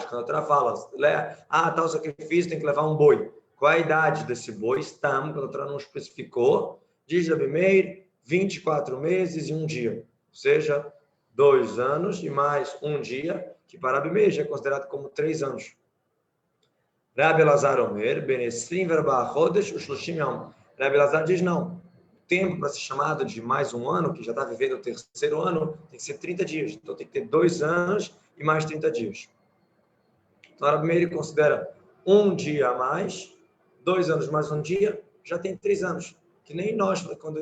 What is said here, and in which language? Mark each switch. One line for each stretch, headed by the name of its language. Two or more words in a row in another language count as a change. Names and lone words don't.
Portuguese: Quando a Torá fala, tal sacrifício tem que levar um boi. Qual é a idade desse boi? Estamos, quando a Torá não especificou, diz Rabi Meir, 24 meses e um dia. Ou seja, 2 anos e mais um dia, que para Rabi Meir já é considerado como 3 anos.
Hebrew: רבי אלעזר אומר, בן עשרים וארבעה חודש, ושלושים יום.
Portuguese: Rabi Elazar diz não. O tempo para ser chamado de mais um ano, que já está vivendo o terceiro ano, tem que ser 30 dias. Então tem que ter 2 anos e mais 30 dias. Então Rabi Meir considera um dia a mais, 2 anos mais um dia, já tem 3 anos.